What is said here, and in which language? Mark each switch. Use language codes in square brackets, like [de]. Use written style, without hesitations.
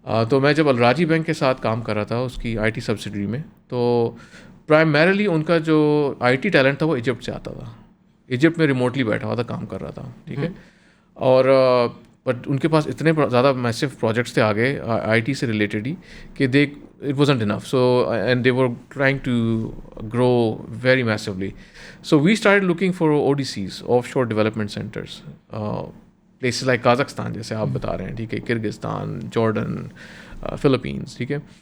[ur] تو میں جب الراجی بینک کے ساتھ کام کر رہا تھا اس کی آئی ٹی سبسڈری میں, تو پرائمریلی ان کا جو آئی ٹی ٹیلنٹ تھا وہ ایجپٹ سے آتا تھا. ایجپٹ میں ریموٹلی بیٹھا ہوا تھا, کام کر رہا تھا, ٹھیک ہے. اور بٹ ان کے پاس اتنے زیادہ میسو پروجیکٹس تھے آگے آئی ٹی سے ریلیٹڈ ہی, کہ [en] It wasn't enough. So and they were trying to grow very massively. So we start looking for ODCs, offshore development centres, places like Kazakhstan [ur] جیسے آپ بتا رہے ہیں, [en] ٹھیک ہے, Kyrgyzstan, Jordan, Philippines, ٹھیک ہے.